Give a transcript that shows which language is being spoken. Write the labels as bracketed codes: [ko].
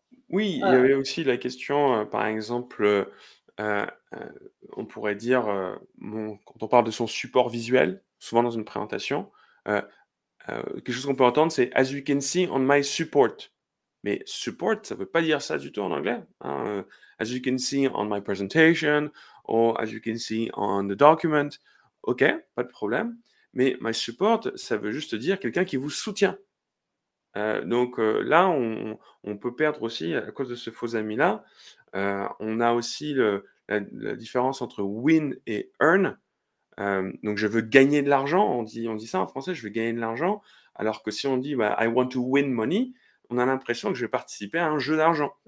[fr] Oui, il y avait aussi la question, par exemple, heu, on pourrait dire, quand on parle de son support visuel, souvent dans une présentation, quelque chose qu'on peut entendre, c'est: [en] «As you can see on my support». [fr] Mais support, ça veut pas dire ça du tout en anglais, hein. [en] As you can see on my presentation, or as you can see on the document. [fr] OK, pas de problème. Mais my support, ça veut juste dire quelqu'un qui vous soutient. Donc là, on peut perdre aussi à cause de ce faux ami-là. On a aussi la différence entre win et earn. Donc je veux gagner de l'argent, on dit ça en français, je veux gagner de l'argent, alors que si on dit bah, [en] I want to win money, [fr] on a l'impression que je vais participer à un jeu d'argent.